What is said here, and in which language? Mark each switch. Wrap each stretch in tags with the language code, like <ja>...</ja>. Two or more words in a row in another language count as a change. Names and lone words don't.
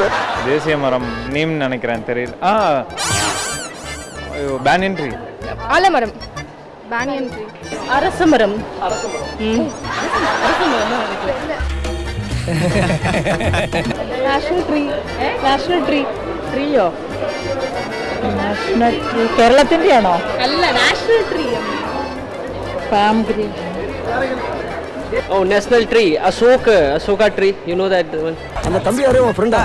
<ta>தேசிய மரம் நீம் நினைக்கிறேன், தெரியல.</ta> <en>banyan tree.</en> <ta>ஆலமரம்.</ta> <en>banyan tree.</en> <ta>அரச மரம்.</ta> <en>national tree. national tree.</en> <ml>ട്രീയോ?</ml> <en>national tree</en> <ml>കേരളത്തിന്റെയാണോ?</ml> <en>അല്ല, national tree. palm tree. Oh, national tree. Asoka tree. You know that one?</en> <ta>அந்த தம்பி யாரு உன் ஃப்ரெண்டா?</ta>